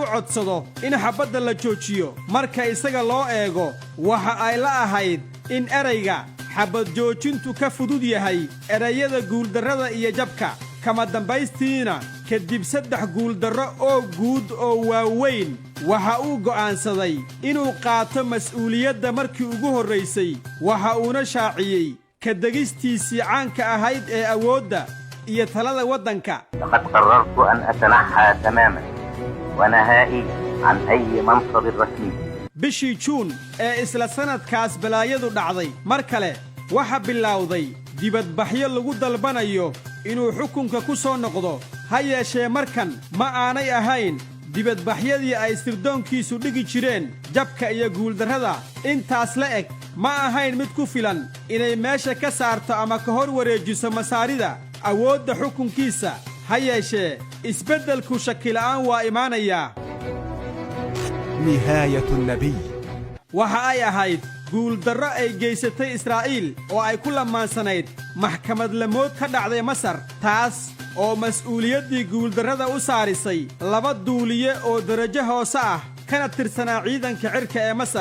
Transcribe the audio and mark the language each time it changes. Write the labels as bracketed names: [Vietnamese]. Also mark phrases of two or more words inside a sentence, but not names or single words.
[Somali] codsado in xabbadda la joojiyo marka isaga loo eego waxa ay la ahayd in erayga xabbad joojintu ka fudud yahay erayada guuldarrada iyo jabka kama dambaystiina kadib 3 guuldarro oo guud oo waaweyn waxa uu go'aansaday inuu qaato mas'uuliyadda markii ugu horraysay waxa uuna shaaciyey ka degistiisii caanka ahayd ee awoodda iyo talada waddanka [Arabic] لقد قررت أن أتنحى تماما ونهائيا عن أي منصب رسمي [Somali] bishii juun ee isla sannadkaas balaayadu dhacday mar kale waxa bilowday dibadbaxyo lagu dalbanayo inuu xukunka ku soo noqdo ha yeeshee markan ma aanay ahayn dibadbaxyadii ay sirdoonkiisu dhigi jireen jabka iyo guuldarrada intaas la eg ma ahayn mid ku filan inay meesha ka saarto ama ka hor wareejiso masaarida awoodda xukunkiisa ha yeeshee isbeddelku shakila'aan waa imaanayaa. [Arabic] نهاية النبي. [Somali] waxa ay ahayd guuldarro ay geysatay Israa'iil oo ay ku lamaansanayd maxkamad lamood ka dhacday Masar, taas oo mas'uuliyaddii guuldarrada u saarisay laba duuliye oo darajo hoose ah kana tirsanaa ciidanka cirka ee Masar.